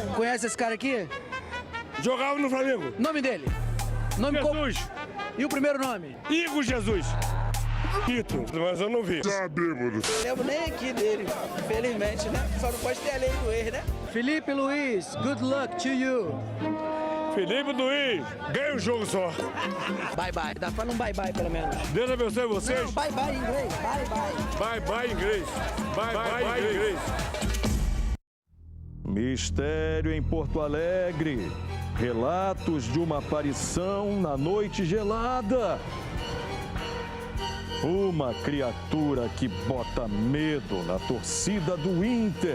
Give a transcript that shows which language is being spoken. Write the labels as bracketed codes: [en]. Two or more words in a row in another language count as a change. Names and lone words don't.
[pt] Conhece esse cara aqui? Jogava no Flamengo. Nome dele? Nome Jesus. E o primeiro nome? Igor Jesus. Quito, mas eu não vi. Tá bêbado. Não lembro nem aqui dele, infelizmente, né? Só não pode ter a lei do ex, né? Felipe Luiz, [en] good luck to you. [pt] Felipe Luiz, ganha o jogo só. [en] Bye bye, [pt] fala um [en] bye bye [pt] pelo menos. Deus abençoe vocês. Não, [en] bye bye [pt] em inglês, [en] bye bye. Bye bye inglês. Bye bye inglês. [pt] Mistério em Porto Alegre. Relatos de uma aparição na noite gelada. Uma criatura que bota medo na torcida do Inter.